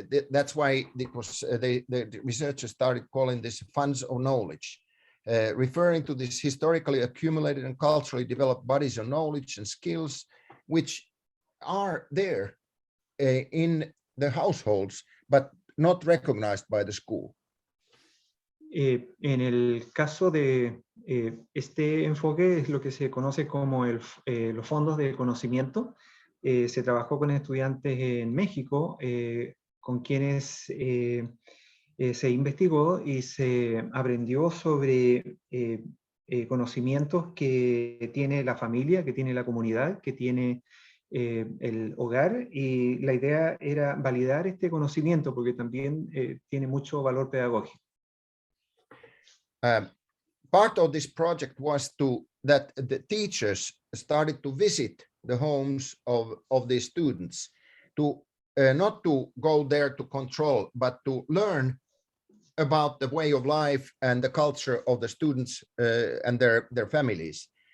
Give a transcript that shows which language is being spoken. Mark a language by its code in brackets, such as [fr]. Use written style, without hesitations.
[en] That's why it was, the researchers started calling this funds of knowledge, referring to this historically accumulated and culturally developed bodies of knowledge and skills, which are there in the households, but not recognized by the school. [es] En el caso de este enfoque es lo que se conoce como los fondos de conocimiento. Se trabajó con estudiantes en México, con quienes se investigó y se aprendió sobre conocimientos que tiene la familia, que tiene la comunidad, que tiene el hogar, y la idea era validar este conocimiento porque también tiene mucho valor pedagógico. [en] Part of this project was that the teachers started to visit the homes of the students, to not to go there to control, but to learn about the way of life and the culture of the students and their families.